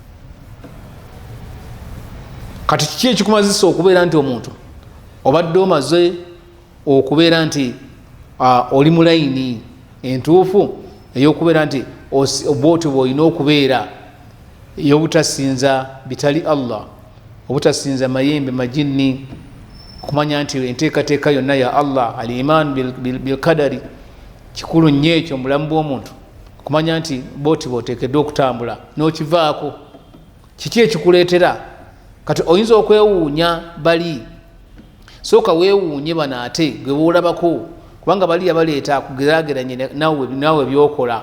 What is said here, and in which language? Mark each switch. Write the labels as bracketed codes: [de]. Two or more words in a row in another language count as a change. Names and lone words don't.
[lg] Kati kiki ekikumazisa okubeera nti omuntu obadde omaze okubeera nti oli mu layini entuufu ey'okubeera nti obwoti bw'olina okubeera ey'obutasinza bitali Allah, obutasinza mayembe majinni, okumanya nti enteekateeka yonna ya Allah, [ar] الإيمان بالقدر, [lg] kikulu nnyo ekyo mu bulamu bw'omuntu, okumanya nti bwoti bw'oteekeddwa okutambula n'okivaako. Kiki ekikuleetera? Kati oyinza okwewuunya bali, sooka weewuunye bano ate gwe boolabako, kubanga bali yabaleeta kugeraageranye naawe byokola.